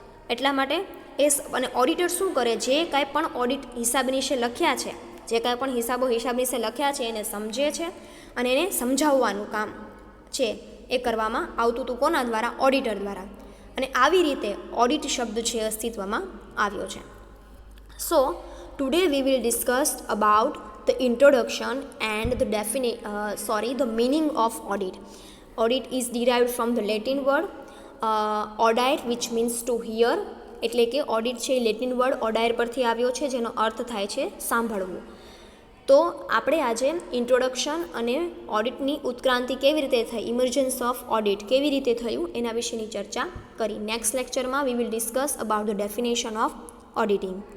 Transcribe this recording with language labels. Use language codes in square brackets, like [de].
[gu] એટલા માટે અને ઓડિટર શું કરે? જે કાંઈ પણ ઓડિટ હિસાબનીશે લખ્યા છે, જે કાંઈ પણ હિસાબો હિસાબનીશે લખ્યા છે એને સમજે છે અને એને સમજાવવાનું કામ છે એ કરવામાં આવતું હતું. કોના દ્વારા? ઓડિટર દ્વારા. અને આવી રીતે ઓડિટ શબ્દ છે અસ્તિત્વમાં આવ્યો છે. [en] So today we will discuss about the introduction and the meaning of audit. Audit is derived from the Latin word odaire which means to hear. [gu] એટલે કે ઓડિટ છે એ લેટિન વર્ડ ઓડાયર પરથી આવ્યો છે જેનો અર્થ થાય છે સાંભળવું. તો આપણે આજે ઇન્ટ્રોડક્શન અને ઓડિટની ઉત્ક્રાંતિ કેવી રીતે થઈ, [en] emergence of audit [gu] કેવી રીતે થયું એના વિશેની ચર્ચા કરી. નેક્સ્ટ લેક્ચરમાં [en] We will discuss about the definition of auditing.